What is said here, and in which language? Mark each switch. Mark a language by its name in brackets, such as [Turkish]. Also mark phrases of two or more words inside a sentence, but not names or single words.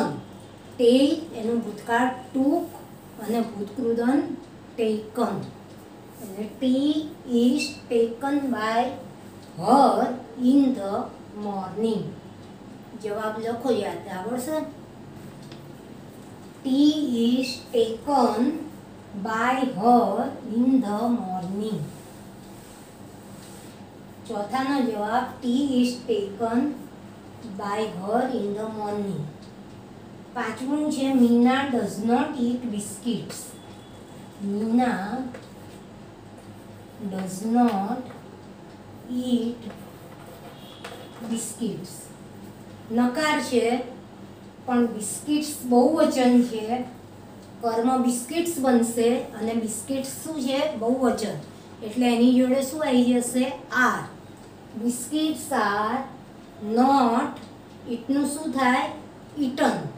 [Gujarati] ટેક એનું ભૂતકાળ ટુક અને ભૂતકૃદન ટેકન. [English] એટલે tea is taken by her in the morning. [Gujarati] જવાબ લખો, યાદ આવડશે. [English] tea is taken by her in the morning. [Gujarati] ચોથાનો જવાબ, [English] tea is taken by her in the morning. [Gujarati] પાંચમું છે, [English] મીના does not eat biscuits. મીના does not eat biscuits. [Gujarati] નકાર છે પણ બિસ્કિટ્સ બહુવચન છે. કર્મ બિસ્કિટ્સ બનશે અને બિસ્કિટ્સ શું છે? બહુવચન. એટલે એની જોડે શું આવી જશે? આર. [English] biscuits are not, eatનું [Gujarati] શું થાય? [English] ઇટન.